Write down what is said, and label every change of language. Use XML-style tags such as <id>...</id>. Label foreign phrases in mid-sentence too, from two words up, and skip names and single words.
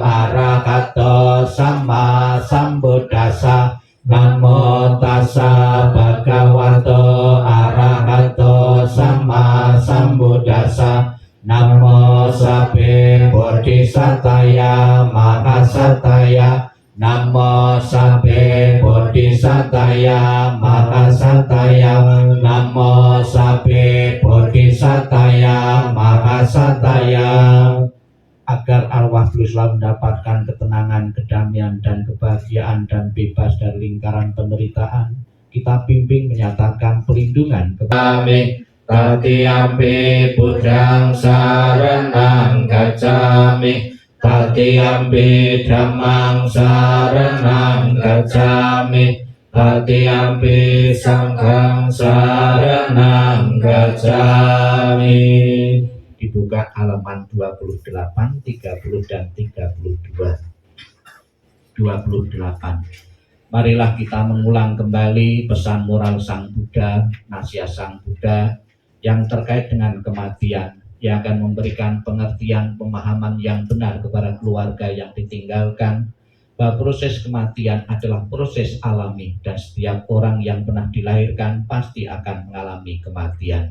<pi>Arahato Sama Sambuddhassa, Namo Tassa Bhagavato Arahato Sama Sambuddhassa, Namo Sabbe Bodhisattaya Mahasataya, Namo Sabbe Bodhisattaya Mahasataya, Namo Sabbe Bodhisattaya Mahasataya.</pi> <id>Agar arwah beliau selalu mendapatkan ketenangan, kedamaian, dan kebahagiaan dan bebas dari lingkaran penderitaan, kita bimbing menyatakan perlindungan kepada kami.</id> <pi>Tatiyampi Buddhang saranang gacchami, Tatiyampi Dhammang saranang gacchami, Tatiyampi Sanghang saranang gacchami.</pi> <id>Dibuka halaman 28, 30, dan 32. 28. Marilah kita mengulang kembali pesan moral Sang Buddha, nasihat Sang Buddha yang terkait dengan kematian, yang akan memberikan pengertian, pemahaman yang benar kepada keluarga yang ditinggalkan, bahwa proses kematian adalah proses alami dan setiap orang yang pernah dilahirkan pasti akan mengalami kematian.</id>